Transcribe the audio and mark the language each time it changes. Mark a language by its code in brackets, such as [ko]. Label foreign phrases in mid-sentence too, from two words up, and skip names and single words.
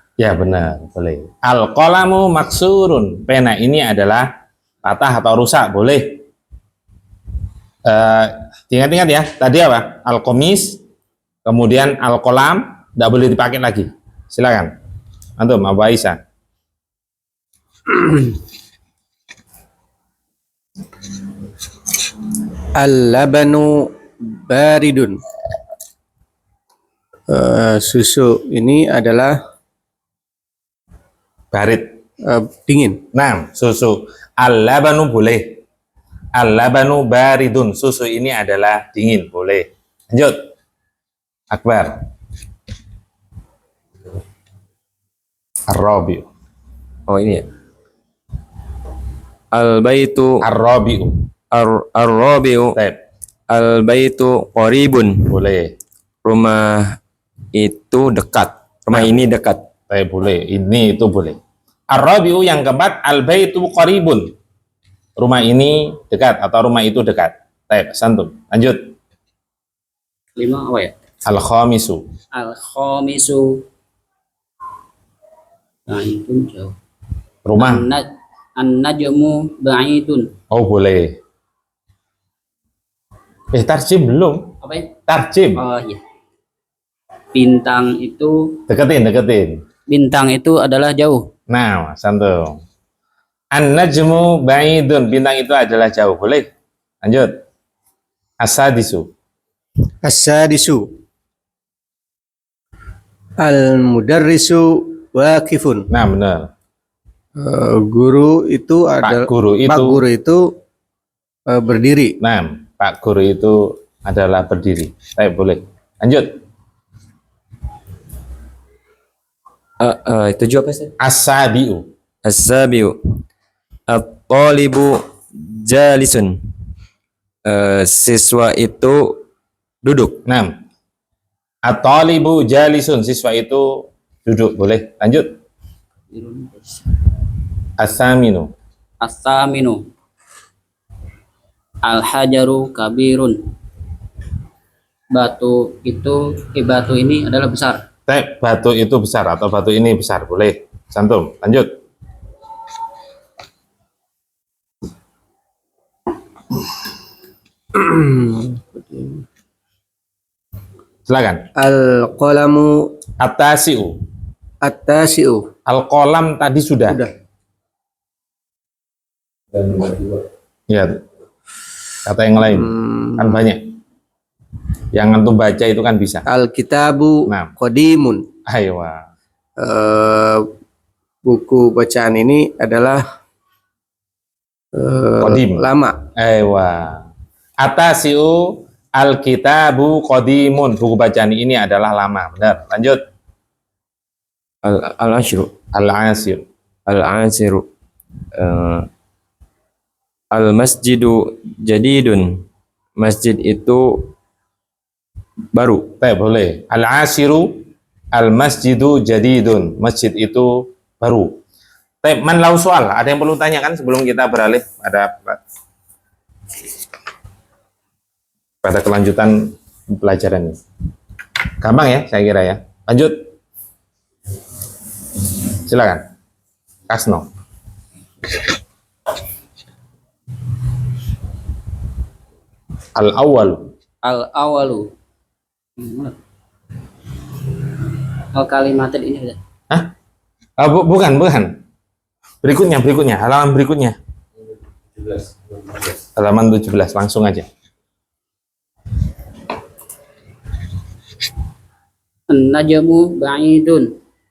[id] Ya benar, boleh. [ar] القلم مكسور. [id] Pena ini adalah patah atau rusak, boleh. Ingat-ingat ya, tadi apa? Al-qamis, kemudian al-qalam, tidak boleh dipakai lagi. Silakan. Antum, Abu Aisyah. [ar] اللبن بارد. [id] Susu ini adalah [ar] Barit. [id] dingin. Nah, susu. Al-labanu boleh. [ar] اللبن بارد. [id] Susu ini adalah dingin, boleh. Lanjut. Akbar. Ar-rabi'u. Oh ini ya. Al-baitu [ar] Ar-rabi'u. ar-rabi'u [id] Tep. [ar] البيت قريب. [id] Boleh. Rumah itu dekat. Rumah ini dekat. Tep, boleh. Ini itu boleh. Ar-rabi'u yang keempat, [ar] البيت قريب. [id] Rumah ini dekat atau rumah itu dekat. Tep, santum. Lanjut. 5 apa ya? [ar] Al-khamisu. الخامس. بعيد jauh. [id] Rumah. [ar] النجم بعيد. [id] Oh, boleh. Tarjim belum. Apa ya? Tarjim. Oh iya. Bintang itu Deketin. bintang itu adalah jauh. Nah, santum. [ar] النجم بعيد. [id] Bintang itu adalah jauh. Boleh. Lanjut. [ar] As-sadisu. As-sadisu. المدرس واقف. [id] Nah, benar. Guru itu adalah Pak Guru itu. Pak Guru itu berdiri. Nah, Pak Guru itu adalah berdiri. Baik, boleh. Lanjut. Itu juga apa sih? [ar] As-sabi'u. السابع الطالب جالس. [id] Siswa itu duduk. Nah, [ar] الطالب جالس. [id] Siswa itu duduk. Boleh. Lanjut. [ar] As-saminu. الثامن. الحجر كبير. [id] Batu ini adalah besar. Baik, batu itu besar atau batu ini besar. Boleh. Santum. Lanjut. Silakan. [ar] Al-qalamu At-tasi'u. at-tasi'u. [id] Al-qalam tadi sudah. Sudah. Dan nomor 2. Ya. Kata yang lain. Kan banyak. Yang antum baca itu kan bisa. [ar] Al-kitabu [id] Nah. [ar] qadimun. [id] Ayo. Buku bacaan ini adalah [ar] Qadim. [id] lama. Ewa. [ar] التاسع الكتاب قديم. [id] Buku bacaan ini adalah lama. Benar. Lanjut. [ar] Al-ashru Al-asir. العاشر المسجد جديد. [id] Masjid itu baru. Boleh. [ar] العاشر المسجد جديد. [id] Masjid itu baru. [ar] من له سؤال. [id] Ada yang perlu tanyakan sebelum kita beralih pada kelanjutan pelajaran ini. Gampang ya, saya kira ya. Lanjut. Silakan. [ar] Kasno. Al-awwalu. الأول. الكلمتين [id] ini ada. Hah? Bukan. Berikutnya. Halaman berikutnya. 17. Halaman 17. Langsung aja. [ar] An-najmu ba'idun.